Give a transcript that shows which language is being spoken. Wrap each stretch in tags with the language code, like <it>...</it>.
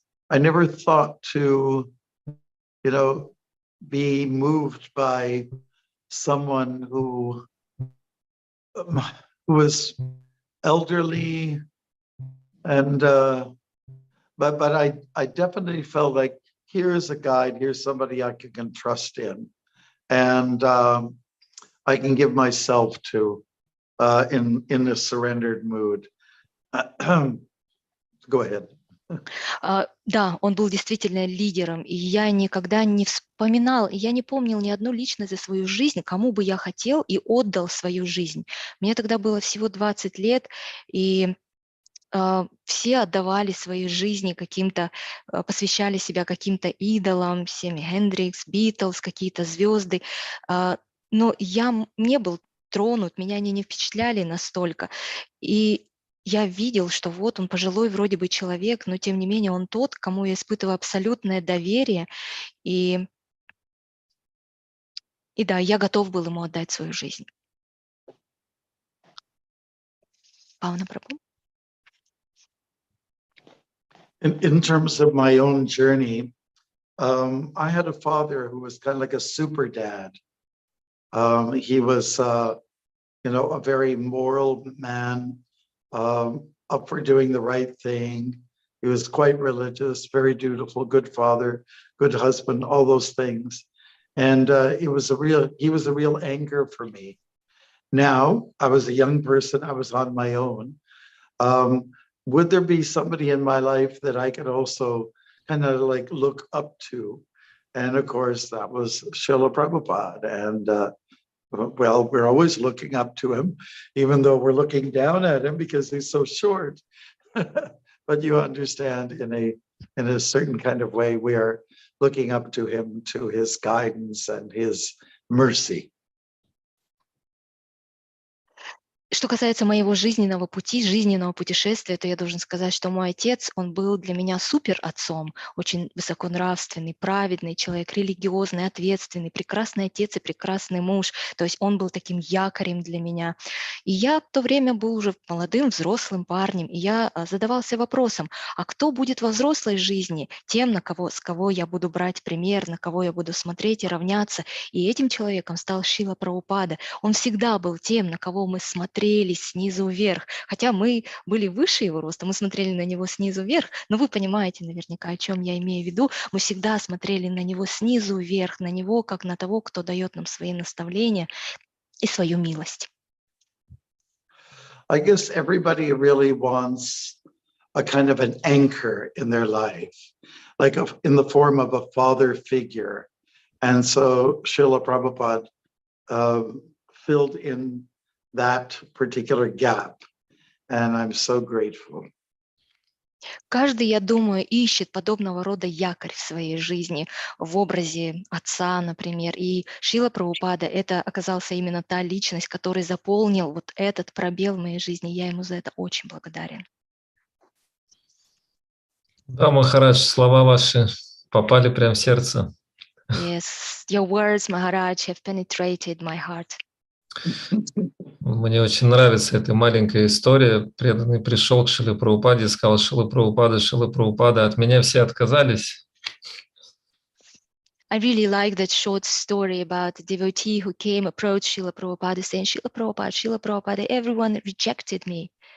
<en>I never thought to, be moved by someone who was elderly, and but I definitely felt like here's a guide, here's somebody I can trust in, and I can give myself to in a surrendered mood. Go ahead.</en> <ru>Да, он был действительно лидером, и я никогда не вспоминал, я не помнил ни одну личность за свою жизнь, кому бы я хотел и отдал свою жизнь. Мне тогда было всего 20 лет, и все отдавали свои жизни каким-то, посвящали себя каким-то идолам, Семи Хендрикс, Битлз, какие-то звезды. Но я не был тронут, меня они не впечатляли настолько. И я видел, что вот он пожилой вроде бы человек, но тем не менее он тот, кому я испытываю абсолютное доверие. И, и да, я готов был ему отдать свою жизнь. Павана Прабhu.</ru> <en>In terms of my own journey, I had a father who was kind of like a super dad. He was, a very moral man, up for doing the right thing. He was quite religious, very dutiful, good father, good husband, all those things. And he was a real anchor for me. Now, I was a young person, I was on my own. Would there be somebody in my life that I could also kind of like look up to? And of course, that was Srila Prabhupada. And well, we're always looking up to him, even though we're looking down at him because he's so short. But you understand, in a certain kind of way, we are looking up to him, to his guidance and his mercy.</en> <ru>Что касается моего жизненного пути, жизненного путешествия, то я должен сказать, что мой отец, он был для меня супер отцом, очень высоконравственный, праведный человек, религиозный, ответственный, прекрасный отец и прекрасный муж. То есть он был таким якорем для меня. И я в то время был уже молодым, взрослым парнем, и я задавался вопросом, а кто будет во взрослой жизни тем, с кого я буду брать пример, на кого я буду смотреть и равняться. И этим человеком стал Шрила Прабхупада. Он всегда был тем, на кого мы смотрели снизу вверх. Хотя мы были выше его роста, мы смотрели на него снизу вверх, но вы понимаете наверняка, о чем я имею в виду. Мы всегда смотрели на него снизу вверх, на него как на того, кто дает нам свои наставления и свою милость.</ru> <en>I guess everybody really wants a kind of an anchor in their life, like in the form of a father figure. And so Srila Prabhupada filled in that particular gap. And I'm so grateful.</en> <ru>Каждый, я думаю, ищет подобного рода якорь в своей жизни в образе отца, например. И Шрила Прабхупада — это оказался именно та личность, который заполнил вот этот пробел в моей жизни. Я ему за это очень благодарен. Да, Махарадж, слова ваши попали прямо в сердце.</ru> <en>Yes, your words, Maharaj, have penetrated my heart.</en> <ru>Мне очень нравится эта маленькая история. Преданный пришел к Шриле Прабхупаде и сказал: Шрила Прабхупада, от меня все отказались.</ru> <en>I really like that short story about the devotee who came, approached Srila Prabhupada, saying, Srila Prabhupada, everyone rejected me.</en>